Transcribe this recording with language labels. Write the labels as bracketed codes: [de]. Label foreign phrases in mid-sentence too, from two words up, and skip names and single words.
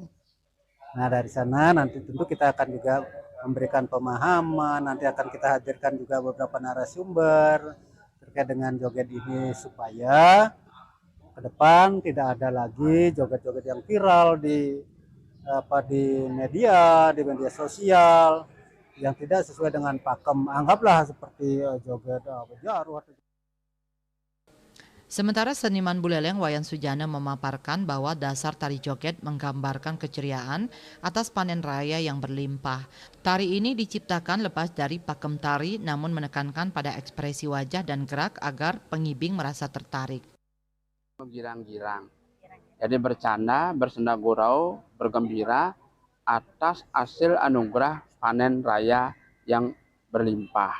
[id] Nah dari sana nanti tentu kita akan juga memberikan pemahaman, nanti akan kita hadirkan juga beberapa narasumber terkait dengan joget ini supaya ke depan tidak ada lagi joget-joget yang viral di media sosial yang tidak sesuai dengan pakem. Anggaplah seperti joget jaruh. Sementara seniman Buleleng Wayan Sujana memaparkan bahwa dasar tari joget menggambarkan keceriaan atas panen raya yang berlimpah. Tari ini diciptakan lepas dari pakem tari namun menekankan pada ekspresi wajah dan gerak agar pengibing merasa tertarik. Girang-girang, jadi bercanda, bersenda gurau, bergembira atas hasil anugerah panen raya yang berlimpah.